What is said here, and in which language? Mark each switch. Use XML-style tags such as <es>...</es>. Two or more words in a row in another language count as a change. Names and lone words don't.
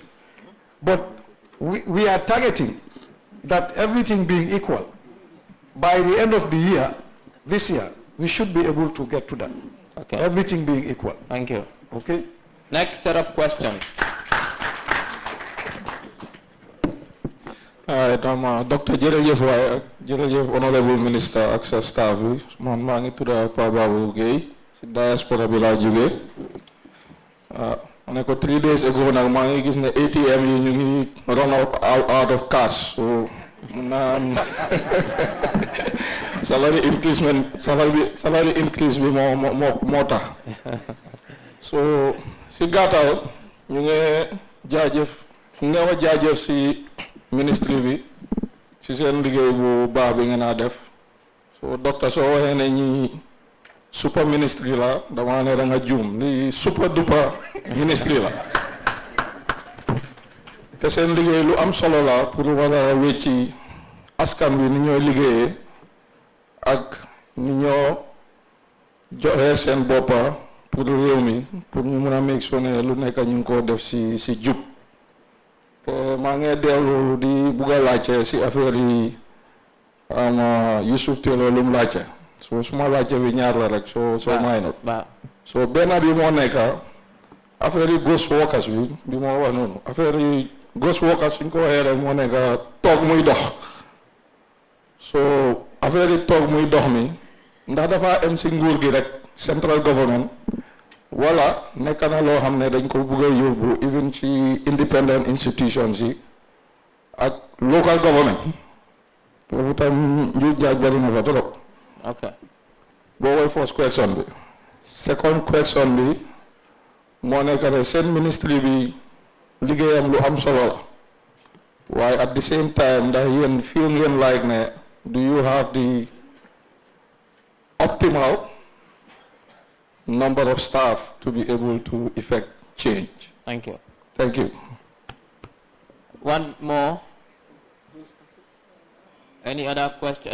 <en>But we are targeting that, everything being equal, by the end of the year, this year, we should be able to get to that. Okay. Everything being equal. Thank you. Okay. Next set of questions. Dr. Jerejef, Honorable Minister, Access Staff,</en> <wo>man maa ngi tudd Pa Babou Gueye, ci diaspora bi laa jógee. ko</wo> <en>3 days ago</en> <wo>nag maa ngi gis ne ATM yi ñu ngi</wo> <en>run out of cash,</en> <wo>so</wo> <en>salary increase</en> <wo>bi moo tax. So si gàttal ñu ngi jaajëf si ministry bi si seen liggéey bu baax bi ngeen a def. So docteur soo waxee ne ñi super ministry la dama ne da nga juum, li</wo> <en>super duper ministry</en> <wo>la te seen liggéey lu am solo la pour war a wecci askan bi ni ñoo liggéeyee ak ni ñoo joxe seen boppa pour réew mi, pour ñu mën a</wo> <en>make sure</en> <wo>ne lu nekk ñu ngi ko def si jub. te maa ngi dellu di bugg a laajte si affaire yi Yusuf Taylor lu mu laajte, so suma laajte bi ñaar la rek, soo may not. So benn bi moo nekk affaire yi</wo> <en>ghost workers</en> <wo>bi moo wax noonu, affaire yi</wo> <en>ghost workers</en> <wo>suñ ko waxee rek moo nekk toog muy dox. So affaire yi toog muy dox mi ndax dafa am si nguur gi rek,</wo> <en>central government,</en> <wo>wala nekk na loo xam ne dañ ko bëgg a yóbbu even ci</wo> <en>independent institutions</en> <wo>yi ak</wo> <en>local government.</en> <wo>foofu tam njuuj jaaj bari na fa trop.</wo> <en>Okay.</en> <wo>boo koy</wo> <en>first question</en> <wo>bi.</wo> <en>Second question</en> <wo>bi moo nekk ne seen ministry bi liggéeyam lu am solo la, waaye</wo> <en>at the same time</en> <wo>ndax yéen feel ngeen like ne</wo> <en>do you have the optimal number of staff to be able to effect change? Thank you. Thank you. One more. Any other question?</en>